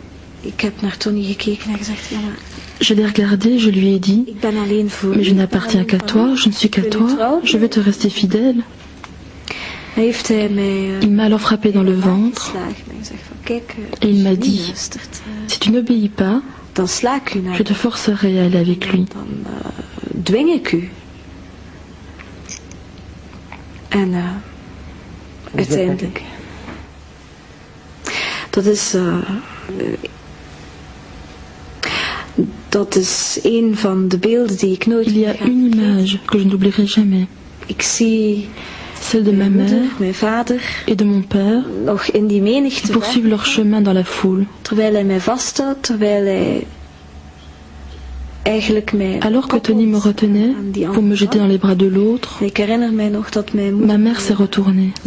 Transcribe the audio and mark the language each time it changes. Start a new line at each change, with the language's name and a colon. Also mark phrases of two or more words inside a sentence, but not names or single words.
French: Je l'ai regardé, je lui ai dit, mais je n'appartiens qu'à toi, je ne suis qu'à toi, je vais te rester fidèle. Il m'a alors frappé dans le ventre et il m'a dit, si tu n'obéis pas, je te forcerai à aller avec lui.
Dutch: Uiteindelijk. Dat is een van de beelden die ik nooit
French: Il y a une image que je n'oublierai jamais. Celle de ma mère et de mon père qui poursuivent leur chemin dans la foule. Alors que Tony me retenait pour me jeter dans les bras de l'autre, ma mère s'est retournée.